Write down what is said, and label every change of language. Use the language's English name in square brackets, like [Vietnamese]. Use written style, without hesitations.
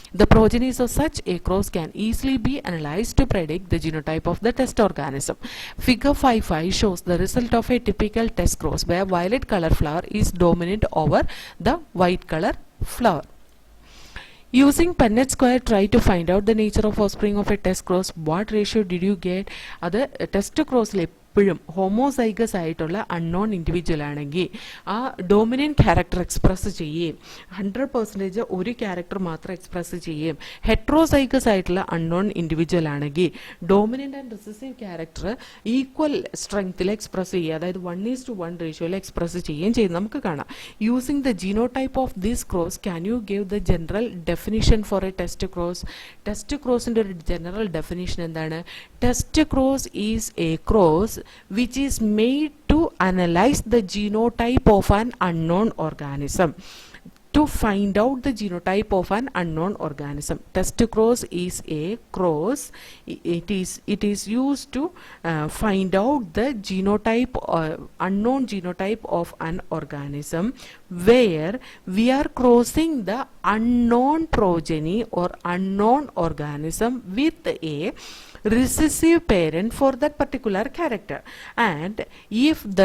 [English] The progenies of such a cross can easily be analyzed to predict the genotype of the test organism. Figure 5.5 shows the result of a typical test cross where violet color flower is dominant over the white color flower. Using Punnett square, try to find out the nature of offspring of a test cross. What ratio did you get? [Malayalam] അത് test ക്രോസിൽ എപ്പോഴും homozygous ആയിട്ടുള്ള unknown individual ആണെങ്കിൽ ആ dominant character express ചെയ്യുകയും 100% ഒരു character മാത്രം express ചെയ്യുകയും heterozygous ആയിട്ടുള്ള അൺനോൺ ഇൻഡിവിജ്വൽ ആണെങ്കിൽ dominant and recessive character equal സ്ട്രെങ്ത്തിൽ express ചെയ്യുക, അതായത് 1:1 റേഷ്യോയിൽ എക്സ്പ്രസ് ചെയ്യുകയും ചെയ്യും നമുക്ക് കാണാം. [English] Using the genotype of this cross can you give the general definition for a test cross? [Malayalam] Test ക്രോസിൻ്റെ ഒരു ജനറൽ ഡെഫിനിഷൻ എന്താണ്? [English] Test cross is a cross which is made to analyze the genotype of an unknown organism. To find out the genotype of an unknown organism, test cross is a cross. It is used to find out the genotype, unknown genotype of an organism, where we are crossing the unknown progeny or unknown organism with a recessive parent for that particular character, and if